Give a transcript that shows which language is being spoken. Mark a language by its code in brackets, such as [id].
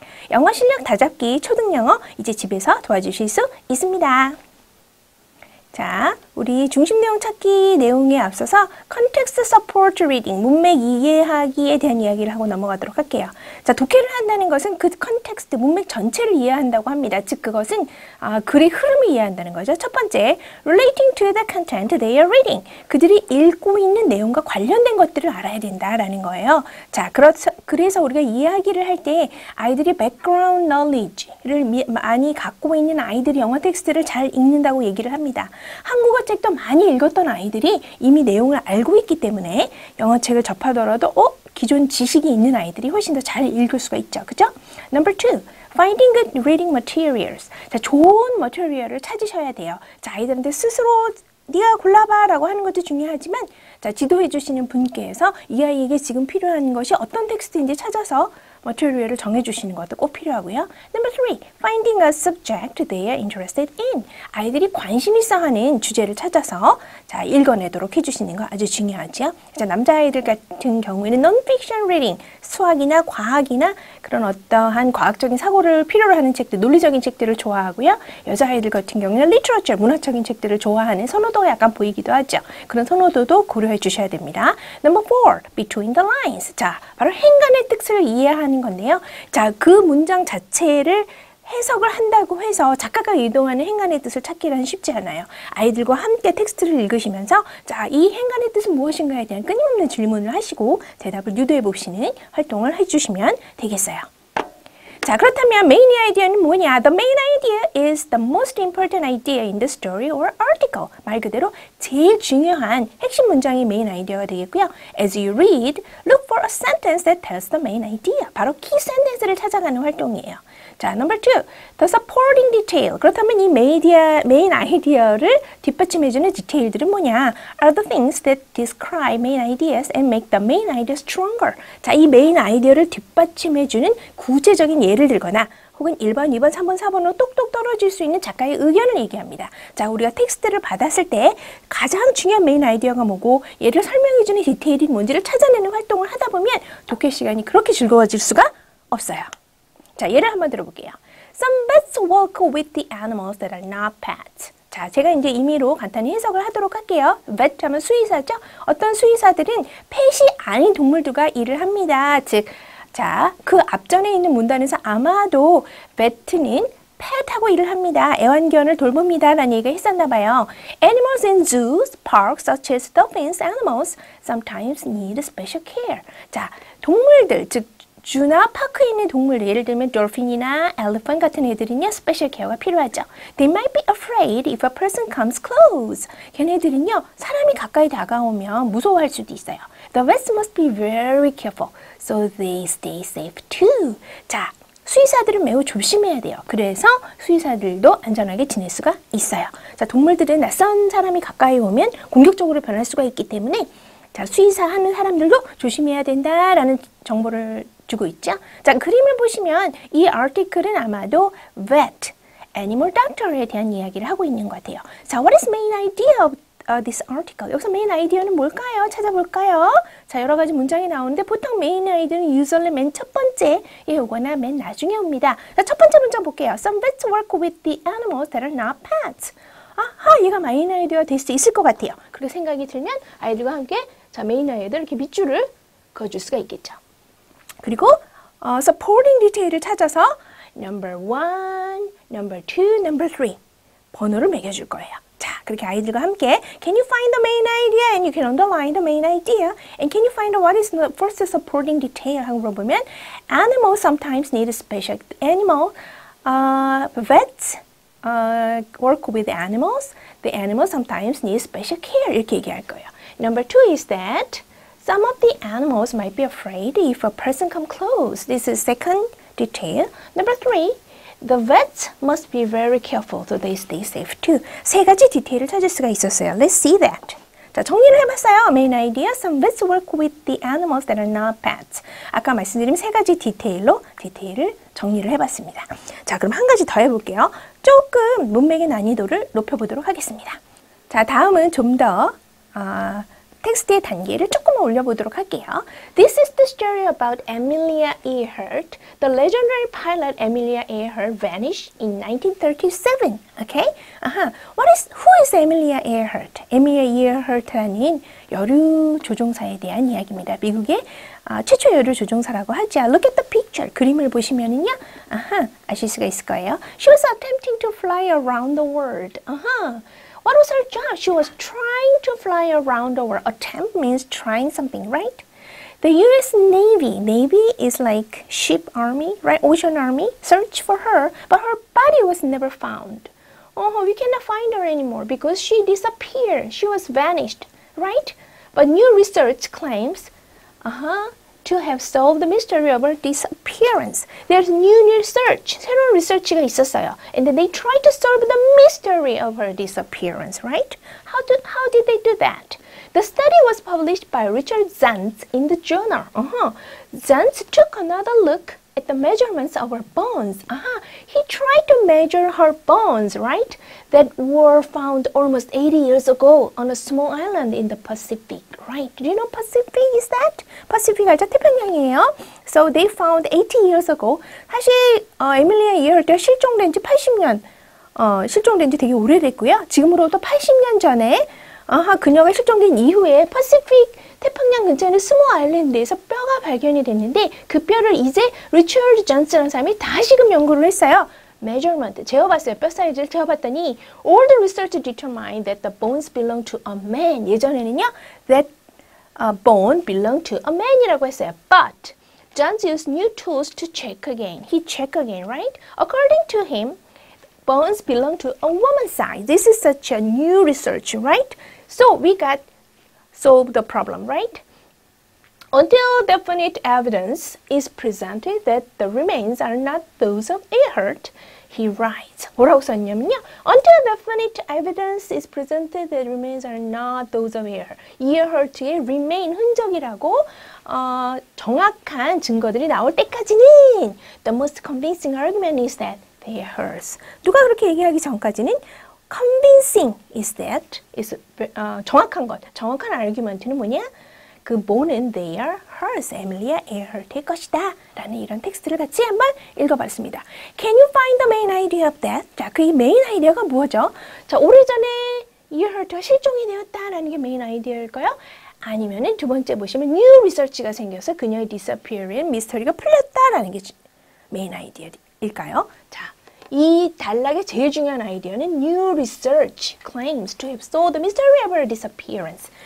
[ko] 영어 실력 다잡기 초등영어 이제 집에서 도와주실 수 있습니다. 자, 우리 중심 내용 찾기 내용에 앞서서 [en] Context Support Reading, [ko] 문맥 이해하기에 대한 이야기를 하고 넘어가도록 할게요. 자, 독해를 한다는 것은 그 컨텍스트, 문맥 전체를 이해한다고 합니다. 즉, 그것은 글의 흐름을 이해한다는 거죠. [en] 첫 번째, Relating to the content they are reading. [ko] 그들이 읽고 있는 내용과 관련된 것들을 알아야 된다라는 거예요. 자, 그래서 우리가 이해하기를 할 때 아이들이 [en] background knowledge [ko] 를 많이 갖고 있는 아이들이 영어 텍스트를 잘 읽는다고 얘기를 합니다. 한국어 책도 많이 읽었던 아이들이 이미 내용을 알고 있기 때문에 영어 책을 접하더라도 기존 지식이 있는 아이들이 훨씬 더 잘 읽을 수가 있죠. [en] 그죠? Number 2. Finding good reading materials. [ko] 자, 좋은 머티리얼을 찾으셔야 돼요. 자, 아이들한테 스스로 네가 골라봐 라고 하는 것도 중요하지만 자, 지도해 주시는 분께서 이 아이에게 지금 필요한 것이 어떤 텍스트인지 찾아서 머티리얼을 정해주시는 것도 꼭 필요하고요. [en] Number 3. Finding a subject they are interested in. [ko] 아이들이 관심 있어 하는 주제를 찾아서 자, 읽어내도록 해주시는 거 아주 중요하죠. 자, 남자아이들 같은 경우에는 [en] non-fiction reading, [ko] 수학이나 과학이나 그런 어떠한 과학적인 사고를 필요로 하는 책들, 논리적인 책들을 좋아하고요. 여자아이들 같은 경우는 literature, 문학적인 책들을 좋아하는 선호도가 약간 보이기도 하죠. 그런 선호도도 고려해 주셔야 됩니다. [en] Number 4. Between the lines. [ko] 자, 바로 행간의 뜻을 이해하는 건데요. 자, 그 문장 자체를 해석을 한다고 해서 작가가 의도하는 행간의 뜻을 찾기는 쉽지 않아요. 아이들과 함께 텍스트를 읽으시면서 자, 이 행간의 뜻은 무엇인가에 대한 끊임없는 질문을 하시고 대답을 유도해 보시는 활동을 해주시면 되겠어요. 자, 그렇다면 메인 아이디어는 뭐냐? [en] The main idea is the most important idea in the story or article. [ko] 말 그대로 제일 중요한 핵심 문장이 메인 아이디어가 되겠고요. [en] As you read, look for a sentence that tells the main idea. [ko] 바로 키 센텐스를 찾아가는 활동이에요. [en] 자, number 2, the supporting detail. [ko] 그렇다면 이 메인 아이디어를 뒷받침해주는 디테일들은 뭐냐? [en] Are the things that describe main ideas and make the main idea stronger. [ko] 자, 이 메인 아이디어를 뒷받침해주는 구체적인 예를 들거나 혹은 1번, 2번, 3번, 4번으로 똑똑 떨어질 수 있는 작가의 의견을 얘기합니다. 자, 우리가 텍스트를 받았을 때 가장 중요한 메인 아이디어가 뭐고 얘를 설명해주는 디테일이 뭔지를 찾아내는 활동을 하다 보면 독해 시간이 그렇게 즐거워질 수가 없어요. 자, 예를 한번 들어볼게요. [en] Some pets walk with the animals that are not pets. [ko] 자, 제가 이제 임의로 간단히 해석을 하도록 할게요. vet 하면 수의사죠. 어떤 수의사들은 펫이 아닌 동물들과 일을 합니다. 즉, 자, 그 앞전에 있는 문단에서 아마도 vet는 펫하고 일을 합니다. 애완견을 돌봅니다. 라는 얘기가 있었나 봐요. [en] Animals in zoos, parks such as dolphins, animals sometimes need special care. [ko] 자, 동물들, 즉 주나 파크에 있는 동물들, 예를 들면 dolphin이나 elephant 같은 애들은요, 스페셜 케어가 필요하죠. [en] They might be afraid if a person comes close. [ko] 걔네들은요, 사람이 가까이 다가오면 무서워할 수도 있어요. [en] The vets must be very careful, so they stay safe too. [ko] 자, 수의사들은 매우 조심해야 돼요. 그래서 수의사들도 안전하게 지낼 수가 있어요. 자, 동물들은 낯선 사람이 가까이 오면 공격적으로 변할 수가 있기 때문에 자, 수의사 하는 사람들도 조심해야 된다라는 정보를 주고 있죠. 자, 그림을 보시면 이 article은 아마도 vet, animal doctor에 대한 이야기를 하고 있는 것 같아요. [en] 자, what is main idea of this article? [ko] 여기서 main idea는 뭘까요? 찾아볼까요? 자, 여러 가지 문장이 나오는데 보통 main idea는 usually 맨 첫 번째에 오거나 맨 나중에 옵니다. 자, 첫 번째 문장 볼게요. [en] Some vets work with the animals that are not pets. [ko] 아하, 얘가 메인 아이디어가 될 수 있을 것 같아요. 그렇게 생각이 들면 아이들과 함께 자, 메인 아이디어 이렇게 밑줄을 그어줄 수가 있겠죠. 그리고 supporting detail을 찾아서 number 1, number 2, number 3 번호를 매겨줄 거예요. 자, 그렇게 아이들과 함께 [en] Can you find the main idea? And you can underline the main idea. And can you find out what is the first supporting detail? [ko] 하고 물어보면 [en] Animals sometimes need special animal. Vets work with animals. The animals sometimes need special care. [ko] 이렇게 얘기할 거예요. [en] Number 2 is that some of the animals might be afraid if a person comes close. This is second detail. Number 3, the vets must be very careful so they stay safe too. [ko] 세 가지 디테일을 찾을 수가 있었어요. [en] Let's see that. [ko] 자, 정리를 해봤어요. [en] Main idea, some vets work with the animals that are not pets. [ko] 아까 말씀드린 세 가지 디테일로 디테일을 정리를 해봤습니다. 자, 그럼 한 가지 더 해볼게요. 조금 문맥의 난이도를 높여보도록 하겠습니다. 자, 다음은 좀 더 텍스트의 단계를 조금만 올려보도록 할게요. [en] This is the story about Amelia Earhart. The legendary pilot Amelia Earhart vanished in 1937. Okay? Who is Amelia Earhart? [ko] Amelia Earhart라는 여류 조종사에 대한 이야기입니다. 미국의 최초 여류 조종사라고 하죠. [en] Look at the picture. [ko] 그림을 보시면은요, 아실 수가 있을 거예요. [en] She was attempting to fly around the world. What was her job? She was trying to fly around the world. Attempt means trying something, right? The U.S. Navy is like ship army, right? Ocean army, search for her, but her body was never found. We cannot find her anymore because she disappeared. She was vanished, right? But new research claims, to have solved the mystery of her disappearance. There's new research. 새로운 research가 있었어요. And then they tried to solve the mystery of her disappearance, right? How did they do that? The study was published by Richard Zantz in the journal. Zantz took another look at the measurements of her bones. He tried to measure her bones, right? That were found almost 80 years ago on a small island in the Pacific, right? Do you know Pacific is that? Pacific [ko] 알죠? 태평양이에요. [en] So they found 80 years ago. [ko] 사실 에밀리아 이어할트가 실종된 지 80년, 실종된 지 되게 오래됐고요. 지금으로부터 80년 전에 그녀가 실종된 이후에 파시픽 태평양 근처에 있는 스몰 아일랜드에서 뼈가 발견이 됐는데 그 뼈를 이제 리처드 존스라는 사람이 다시금 연구를 했어요. measurement, 재어봤어요. 뼈 사이즈를 재어봤더니 [en] all the research determined that the bones belong to a man. [ko] 예전에는요, [en] that bone belonged to a man이라고 했어요. But Johns used new tools to check again. He checked again, right? According to him, bones belong to a woman's size. This is such a new research, right? So we got solved the problem, right? Until definite evidence is presented that the remains are not those of Earhart, he writes. [ko] 뭐라고 썼냐면요. [en] Until definite evidence is presented that remains are not those of Earhart. [ko] Earhart의 remain 흔적이라고 정확한 증거들이 나올 때까지는 [en] the most convincing argument is that they are hers. [ko] 누가 그렇게 얘기하기 전까지는 [en] convincing is that is [ko] 정확한 것, 정확한 argument는 뭐냐? 그 뭐는 they are hers, 에밀리아 에어헐트의 것이다 라는 이런 텍스트를 같이 한번 읽어봤습니다. [en] Can you find the main idea of that? [ko] 자, 그 메인 아이디어가 뭐죠? 자, 오래전에 에어헐트가 실종이 되었다라는 게 메인 아이디어일까요? 아니면은 두 번째 보시면 [en] new research [ko] 가 생겨서 그녀의 disappearance 미스터리가 풀렸다라는 게 메인 아이디어일까요? 자, 이 단락의 제일 중요한 아이디어는 [en] New research claims to have solved the mystery of her disappearance.